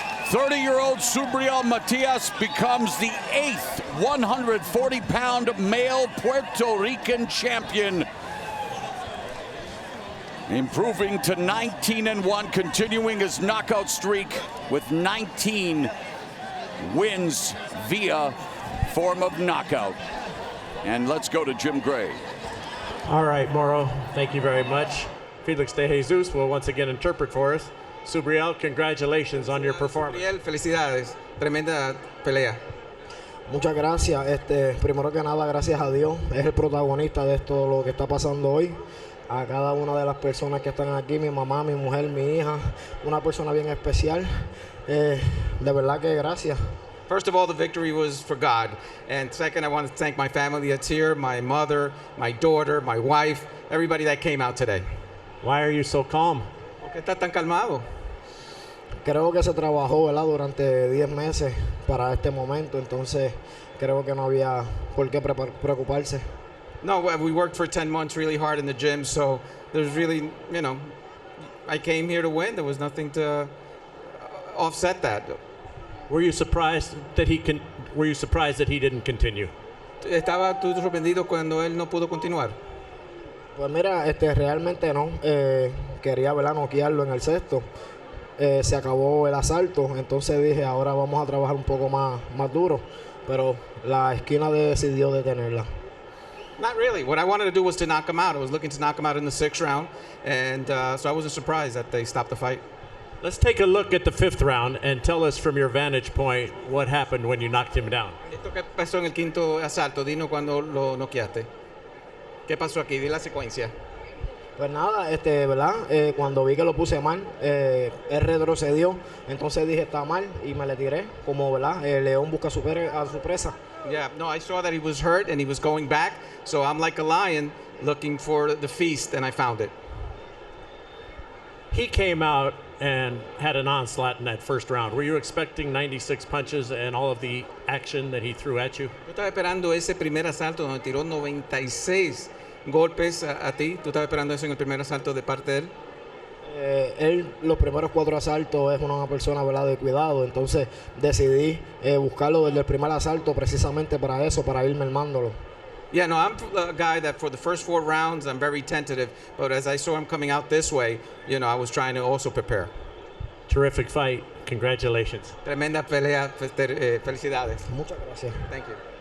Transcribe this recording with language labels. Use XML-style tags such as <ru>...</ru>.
<en>30-year-old Subriel Matias becomes the 8th 140-pound male Puerto Rican champion, improving to 19-1, continuing his knockout streak with 19 wins via form of knockout. And let's go to Jim Gray. All right, Mauro, thank you very much. Felix de Jesus will once again interpret for us. Subriel, congratulations on your performance.</en> <es>Subriel, felicidades. Tremenda pelea. Muchas gracias. Primero que nada, gracias a Dios. Es el protagonista de esto, lo que está pasando hoy. A cada una de las personas que están aquí, mi mamá, mi mujer, mi hija, una persona bien especial. De verdad que gracias.</es> <en>First of all, the victory was for God. And second, I want to thank my family that's here, my mother, my daughter, my wife, everybody that came out today. Why are you so calm?</en> <es>¿Por qué estás tan calmado? Creo que se trabajó, ¿verdad?, durante 10 meses para este momento, entonces creo que no había por qué preocuparse.</es> <en>No, we worked for 10 months really hard in the gym, so there's really, you know, I came here to win. There was nothing to offset that. Were you surprised that he didn't continue?</en> <es>¿Estaba tú sorprendido cuando él no pudo continuar? Pues mira, realmente no. Quería, ¿verdad?, noquearlo en el sexto. Se acabó el asalto, entonces dije, ahora vamos a trabajar un poco más duro, pero la esquina decidió detenerla.</es> <en>Not really. What I wanted to do was to knock him out. I was looking to knock him out in the 6th round, and so I wasn't surprised that they stopped the fight. Let's take a look at the 5th round and tell us from your vantage point what happened when you knocked him down.</en> <es>Esto que pasó en el 5º asalto, dinos cuando lo noqueaste. ¿Qué pasó aquí? Di la secuencia. Pues nada, ¿verdad? Cuando vi que lo puse mal, él retrocedió, entonces dije, está mal, y me le tiré, como, ¿verdad? El león busca a su presa.</es> <en>Yeah, no, I saw that he was hurt and he was going back, so I'm like a lion looking for the feast, and I found it. He came out and had an onslaught in that first round. Were you expecting 96 punches and all of the action that he threw at you?</en> <es>Yo estaba esperando ese primer asalto donde tiró 96 golpes a ti. ¿Tú estabas esperando eso en el primer asalto de parte de él? Él, los primeros 4 asaltos, es una persona, ¿verdad?, de cuidado, entonces decidí buscarlo desde el primer asalto precisamente para eso, para ir mermándolo.</es> <en>Yeah, no, I'm a guy that for the first 4 rounds, I'm very tentative, but as I saw him coming out this way, you know, I was trying to also prepare. Terrific fight. Congratulations.</en> <es>Tremenda pelea. Felicidades. Muchas gracias.</es> <en>Thank you.</en>